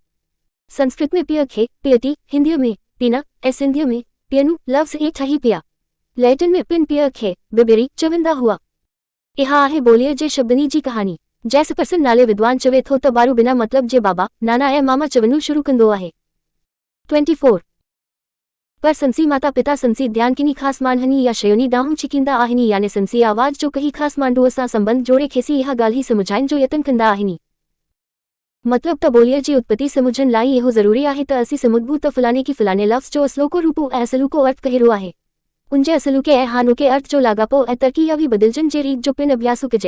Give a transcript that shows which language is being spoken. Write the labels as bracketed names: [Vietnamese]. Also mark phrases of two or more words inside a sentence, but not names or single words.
[Sindhi] संस्कृत में पीअ खे पियती, हिंदीअ में पीना ऐं सिंधीअ में पियनू लफ़्ज़ ई ठही पिया। लैटिन में पिन पीअ खे बिबेरी चवंदा हुआ। इहा आहे बोलीअ जे शब्दनी जी कहाणी। जैसपर्सन नाले विद्वान चवे थो त ॿारु बिना मतलब जे बाबा, नाना ऐं मामा चवणु शुरू कंदो आहे। 24 पर संसी माता पिता संसी ध्यान किनी ख़ासि मानहनी या शयुनि ॾांहुं छिकींदा आहिनि, याने संसी आवाज़ जो कहीं ख़ासि मांडूअ सां संबंध जोड़े खेसि इहा ॻाल्हि समुझाइण जो यतन कंदा आहिनि। मतलब त बोलीअ जी उत्पत्ति समुझण लाइ इहो ज़रूरी आहे त असीं समुझूं त फलाणे की फलाणे लफ़्ज़ जो असलोको रूपो ऐं असलूको अर्थ कहिड़ो आहे। उनजे असलूके ऐं हाणोके अर्थ जो लाॻापो ऐं तरक़ी या बि बदिलजण जे रीत जो पिन अभ्यासु कजे।